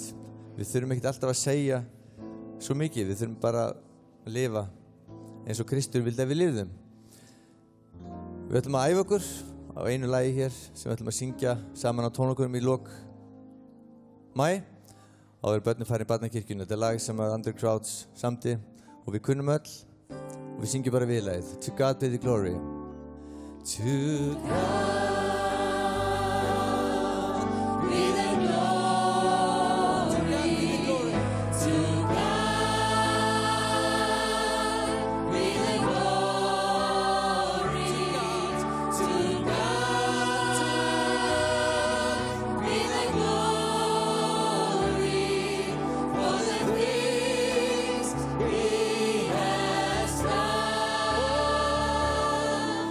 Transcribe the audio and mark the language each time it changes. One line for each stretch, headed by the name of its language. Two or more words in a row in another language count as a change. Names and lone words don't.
Icelandic: Við þurfum ekkert alltaf að segja svo mikið, við þurfum bara að lifa eins og Kristur vildi að við lifðum. Við ætlum að æfa okkur á einu lagi hér sem við ætlum að syngja saman á tónleikunum í lok maí. Áður börnum farið í barnakirkjunni. Þetta er lag sem að Andrew Crouch samdi og við kunnum öll og við syngjum bara viðlagið.
English: To God be the glory. To God Be the glory, to God be the glory, to God be the glory for the things He has done.